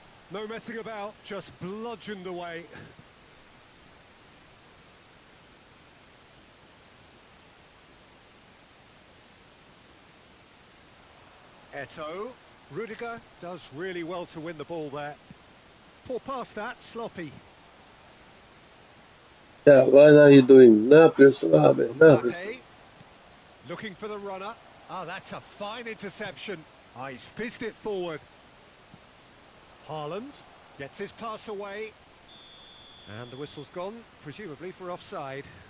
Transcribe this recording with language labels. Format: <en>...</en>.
<en>No messing about, just bludgeoned away. Eto'o. Rudiger does really well to win the ball there. Poor pass that, sloppy. Ya, what are you doing?</en> <tr>Ne yapıyorsun abi? Ne yapıyorsun?</tr> <en>Mbappe, looking for the runner. Oh, that's a fine interception. Oh, he's fizzed it forward. Haaland gets his pass away. And the whistle's gone, presumably for offside.</en>